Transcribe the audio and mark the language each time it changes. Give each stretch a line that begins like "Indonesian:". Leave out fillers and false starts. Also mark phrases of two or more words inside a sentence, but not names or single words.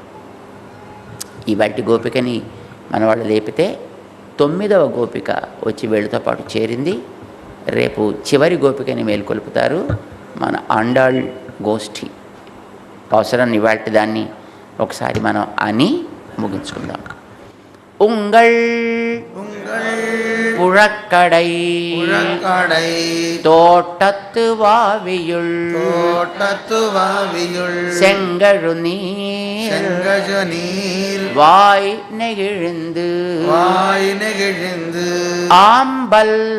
Telugu: ఇవాటి గోపికని మన వాళ్ళు లేపితే 9వ గోపిక వచ్చి వీళ్ళతో పాటు చేరింది. రేపు చివరి గోపికని మేల్కొల్పుతారు మన ఆండాళ్ గోష్ఠి. అవసరం ఇవాటి దాన్ని ఒకసారి మనం అని ముగించుకుందాం.
Tamil: ఉంగళ్ புழக்கடை தோட்டத்து வாவியுள் செங்கழு நீர் வாய் நெகிழ்ந்து ஆம்பல்